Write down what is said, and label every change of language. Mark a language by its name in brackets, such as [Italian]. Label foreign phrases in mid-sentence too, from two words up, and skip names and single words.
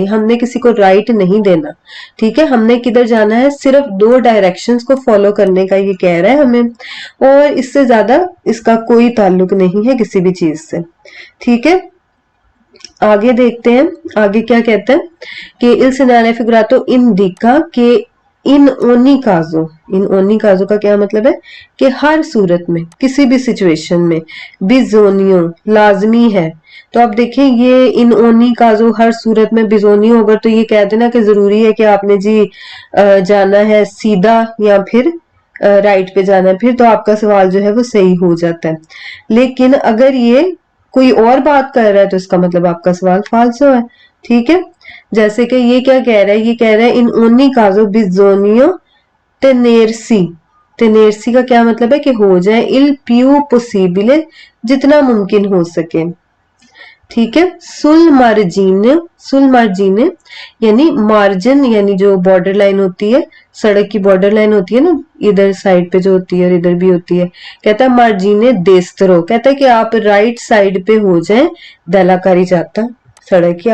[Hindi] हमने किसी को राइट नहीं देना। ठीक है, हमने किधर जाना है? सिर्फ 2 डायरेक्शंस को फॉलो करने का ये कह रहा है हमें, और इससे ज्यादा इसका कोई ताल्लुक नहीं है किसी भी चीज से। ठीक है, आगे देखते हैं। आगे क्या कहते हैं कि [Italian] il segnale figurato indica che in ogni caso [Hindi] का क्या मतलब है? कि हर सूरत में, किसी भी सिचुएशन में बिजोनियो लाजमी है। तो आप देखें ये [Italian] in ogni caso [Hindi] हर सूरत में बिजोनियो होगा, तो ये कह देना कि जरूरी है कि आपने जी जाना है सीधा या फिर राइट पे जाना है, फिर तो आपका सवाल जो है वो सही हो जाता है। लेकिन अगर ये कोई और बात कर रहा है तो इसका मतलब आपका सवाल फाल्सो है। ठीक है, जैसे कि ये क्या कह रहा है, ये कह रहा है [Italian] in ogni caso bisogna tenersi. [Hindi] tenersi का क्या मतलब है कि हो जाए, [Italian] il più possibile [Hindi] जितना मुमकिन हो सके, ठीक है। [Italian] sul margine [Hindi] यानी मार्जिन, यानी जो बॉर्डर लाइन होती है, सड़क की बॉर्डर लाइन होती है ना, इधर साइड पे जो होती है और इधर भी होती है। कहता है [Italian] margine destro, [Hindi] कहता है कि आप राइट साइड पे हो जाएं दलाकारी जाता सड़क की।